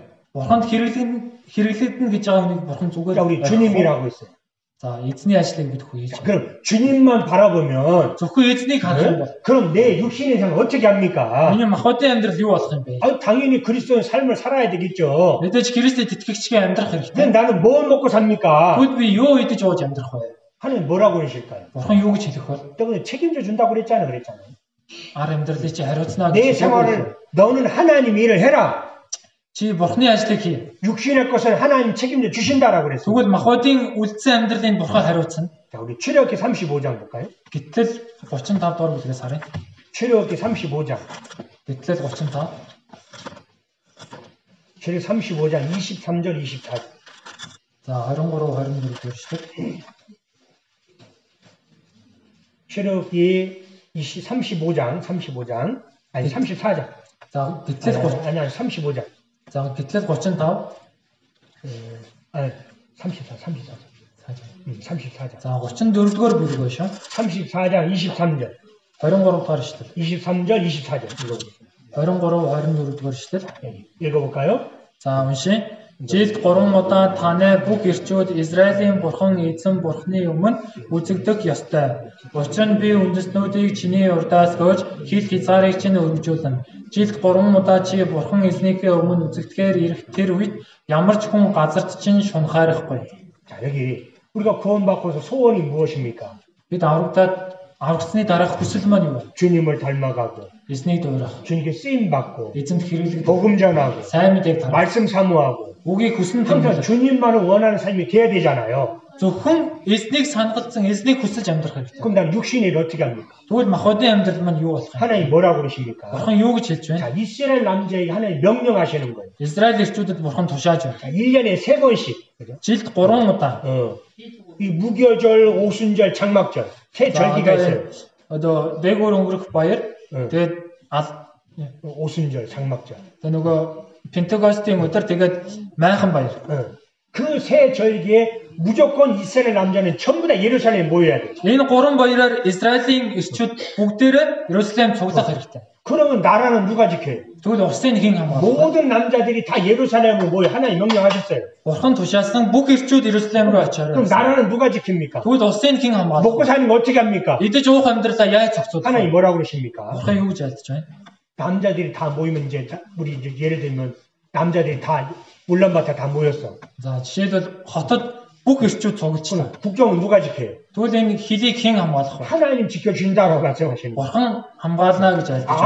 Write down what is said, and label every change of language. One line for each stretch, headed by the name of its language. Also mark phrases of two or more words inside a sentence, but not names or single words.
Mongolian: Бурханд хэрэглэгдэнэ гэж байгаа хүнийг Бурхан зүгээр.
Korean: 자, 우리 주님이라고 했어요.
Mongolian: За, эзний ажлыг бид
Korean: 자,
Mongolian: хийж.
Korean: 그럼 주님만 바라보면
Mongolian: Зөвхөн эзнийг харах юм бол
Korean: 그럼 내 육신의 삶 어떻게 합니까?
Mongolian: миний махбодын амьдрал юу болох юм бэ?
Korean: 당연히 그리스도의 삶을 살아야 되겠죠.
Mongolian: Мэдээж Христэд итгэгчгийн амьдрах
Korean: 근데
Mongolian: хэрэгтэй.
Korean: 나는 뭘 먹고 삽니까?
Mongolian: Тэгвэл би юу идэж ууж амьдрах вэ?
Korean: 하나님 뭐라고 그러실까요?
Mongolian: Бурхан юу гэж хэлэх вэ?
Korean: 때문에 책임져 준다고 그랬잖아요.
Mongolian: Ар амьдралыг чи хариуцнаа
Korean: 내
Mongolian: гэж.
Korean: 생활을 너는 하나님 일을 해라.
Mongolian: Чи Бурханы ажлыг хий.
Korean: 육신의 것은 하나님 책임져 주신다라고 그랬어요.
Mongolian: Тэгвэл махбодын үлдсэн амьдралыг Бурхан хариуцна.
Korean: 자, 우리 출애굽기 35장 볼까요?
Mongolian: Гэтэл 35 дугаар бүлгээс харъя.
Korean: 출애굽기 35장.
Mongolian: Гэтэл 35.
Korean: 출애굽기 35장 23절 24절.
Mongolian: За 23 24 дугаар шүү.
Korean: 출애굽기 35장 아니 34장.
Mongolian: За гэтэл
Korean: 아니 35장.
Mongolian: За гэтэл 35.
Korean: 아니 34장. 34장.
Mongolian: За 34 дугаар бүлэг байна шүү.
Korean: 34장 23절.
Mongolian: 23 дугаар шүү.
Korean: 23절 24절 읽어보겠습니다.
Mongolian: 23 24 дугаар шүү.
Korean: 읽어볼까요?
Mongolian: За уншия. Жилд 3 удаа танай бүх ирчүүд Израилийн бурхан эзэн бурханы өмнө үзэгдэх ёстой. Учир нь би үндэстнүүдийг чиний урдаас гойж хил хязгаарыг чинь өргөжүүлнэ. Жилд 3 удаа чи бурхан эзнийхээ өмнө үзэгдэхээр ирэх тэр үед ямар ч хүн газарт чинь шунхаарахгүй.
Korean: 자, 여기 우리가 구원받고서 소원이 무엇입니까?
Mongolian: Бид аврагдсны дараах хүсэл маань юу вэ?
Korean: 주님을 닮아가고
Mongolian: Эзнийг дуурах,
Korean: 주님께 쓰임 받고
Mongolian: эзэнд хэрэглэх,
Korean: 복음 전하고
Mongolian: сайн мэдээг тараах,
Korean: 말씀 사모하고
Mongolian: үгийг хүснэ
Korean: 항상
Mongolian: тэмдэглэх.
Korean: 주님만을 원하는 삶이 돼야 되잖아요.
Mongolian: Зөвхөн эзнийг санагалзан, эзнийг хүсэж амьдрах хэрэгтэй.
Korean: 그럼 난 육신의 일 어떻게 합니까?
Mongolian: Тэгвэл махбодын амьдрал маань юу болох юм?
Korean: 하나님 뭐라고 그러십니까?
Mongolian: Бурхан юу гэж хэлж байна?
Korean: 자, 이스라엘 남자에게 하나님 명령하시는 거예요.
Mongolian: Израиль ирчүүдэд бурхан тушааж байна.
Korean: 자, 1년에 3번씩. 그죠?
Mongolian: Жилд 3 удаа.
Korean: 이 무교절, 오순절, 장막절 세 절기가 있어요.
Mongolian: Одоо дээгүүр өнгөрөх баяр, тэгээд
Korean: 오순절, 장막절.
Mongolian: нөгөө Пентекостийн өдөр тэгээд майхан баяр.
Korean: 그 세 절기에 무조건 이스라엘 남자는 전부 다 예루살렘에 모여야 돼.
Mongolian: Энэ 3 баяраар Израилийн ирчүүд бүгдээрээ Иерусалим цуглах хэрэгтэй.
Korean: 그러면 나라는 누가 지켜요?
Mongolian: Тэгвэл улсын хэн хамгаалах вэ?
Korean: 모든 남자들이 다 예루살렘으로 모여 하나님 명령하셨어요.
Mongolian: Бурхан тушаасан бүх ирчүүд Иерусалим руу очиорой.
Korean: 그럼 나라는 누가 지킵니까?
Mongolian: Тэгвэл улсын хэн хамгаалах
Korean: 먹고
Mongolian: вэ?
Korean: 사는 거 어떻게 합니까?
Mongolian: Идэж уух амьдралаа яаж зохицуулах вэ?
Korean: 하나님 뭐라고 그러십니까?
Mongolian: Бурхан юу гэж альдж байна?
Korean: 남자들이 다 모이면 이제 우리 이제 예를 들면 남자들이 다 울란바토 다 모였어.
Mongolian: За жишээлбэл хотод бүх ирчүүд цуглуулсан.
Korean: 국정은 누가 지켜요?
Mongolian: Тэгвэл энэ хилийг хэн хамгаалах вэ?
Korean: 하나님 지켜준다고 말씀하시는 거예요.
Mongolian: Бурхан хамгаална гэж альдж байна.